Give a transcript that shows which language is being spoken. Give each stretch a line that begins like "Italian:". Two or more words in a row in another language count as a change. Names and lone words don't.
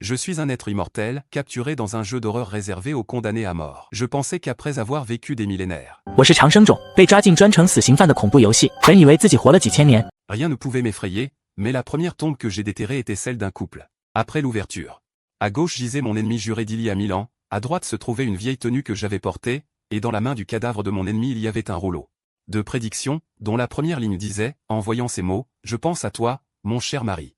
French: Je suis un être immortel, capturé dans un jeu d'horreur réservé aux condamnés à mort. Je pensais qu'après avoir vécu des millénaires,
Chinese: 我是长生种，被抓进专惩死刑犯的恐怖游戏，本以为自己活了几千年。
French: rien ne pouvait m'effrayer, mais la première tombe que j'ai déterrée était celle d'un couple. Après l'ouverture, à gauche gisait mon ennemi juré d'il y a 1000 ans, à droite se trouvait une vieille tenue que j'avais portée, et dans la main du cadavre de mon ennemi il y avait un rouleau de prédiction, dont la première ligne disait, en voyant ces mots, « Je pense à toi, mon cher mari ».